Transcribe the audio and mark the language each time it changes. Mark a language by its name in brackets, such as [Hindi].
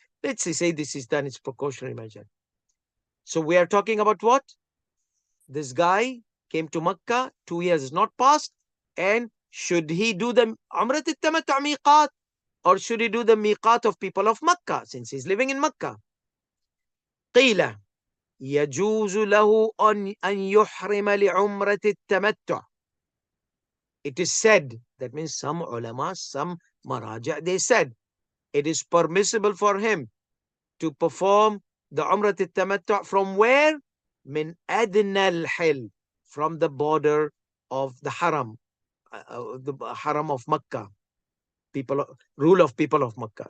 [English] Let's say this is done, it's precautionary measure. So we are talking about what? This guy came to Makkah, 2 years is not passed, and should he do the Umrat al-Tamattu miqat, or should he do the miqat of people of Makkah since he's living in Makkah? [Arabic] قيل يجوز له أن يحرم لعمرة التمتع. [English] It is said, that means some ulama, some maraja, they said it is permissible for him to perform the Umrat al-Tamattu from where? Min adna al-hil, from the border of the Haram, the Haram of Makkah, rule of people of Makkah.